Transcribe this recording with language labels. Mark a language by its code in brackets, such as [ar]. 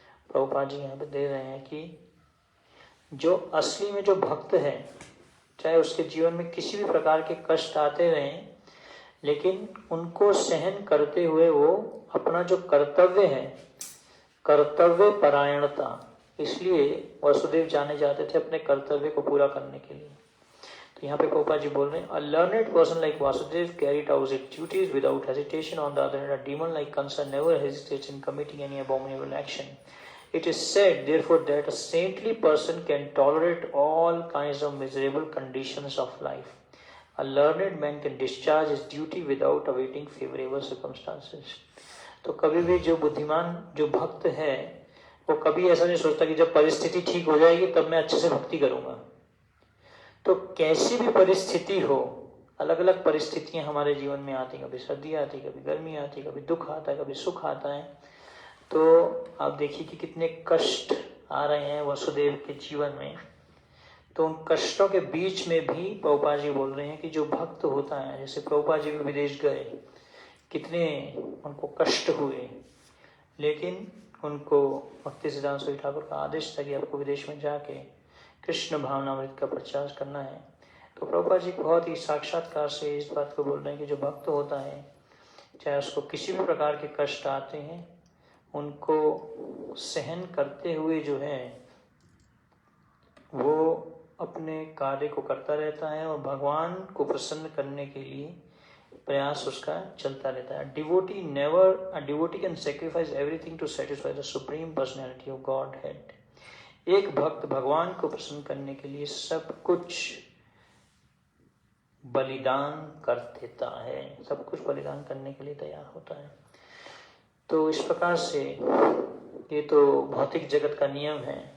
[hi] प्रभुपाद जी यहाँ पे दे रहे हैं कि जो असली में जो भक्त है, चाहे उसके जीवन में किसी भी प्रकार के कष्ट आते रहें, लेकिन उनको सहन करते हुए वो अपना जो कर्तव्य है, कर्तव्य परायणता, इसलिए वसुदेव जाने जाते थे अपने कर्तव्य को पूरा करने के लिए। [en] तो यहाँ पे प्रभुपाद जी बोल रहे हैं, a learned person like Vasudeva carried out his duties without hesitation. On the other hand, a demon like Kamsa never hesitates in committing any abominable action. It is said, therefore, that a saintly person can tolerate all kinds of miserable conditions of life. A learned man can discharge his duty without awaiting favorable circumstances. [hi] तो कभी भी जो बुद्धिमान, जो भक्त है, वो कभी ऐसा नहीं सोचता कि जब परिस्थिति ठीक हो जाएगी तब मैं अच्छे से भक्ति करूंगा। तो कैसी भी परिस्थिति हो, अलग अलग परिस्थितियां हमारे जीवन में आती, कभी सर्दी आती, कभी गर्मी आती, कभी दुख आता है, कभी सुख आता है। तो आप देखिए कि कितने कष्ट आ रहे हैं वसुदेव के जीवन में। तो उन कष्टों के बीच में भी प्रभुपाद जी बोल रहे हैं कि जो भक्त होता है, जैसे प्रभुपाद जी भी विदेश गए, कितने उनको कष्ट हुए, लेकिन उनको भक्ति सिद्धांत सूरी ठाकुर का आदेश था कि आपको विदेश में जाके कृष्ण भावनामृत का प्रचार करना है। तो प्रभुपाद जी बहुत ही साक्षात्कार से इस बात को बोल रहे हैं कि जो भक्त होता है, चाहे उसको किसी भी प्रकार के कष्ट आते हैं, उनको सहन करते हुए जो है वो अपने कार्य को करता रहता है और भगवान को प्रसन्न करने के लिए प्रयास उसका चलता रहता है। [en] A devotee can sacrifice everything to satisfy the supreme personality of Godhead. [hi] एक भक्त भगवान को प्रसन्न करने के लिए सब कुछ बलिदान कर देता है, सब कुछ बलिदान करने के लिए तैयार होता है। तो इस प्रकार से ये तो भौतिक जगत का नियम है।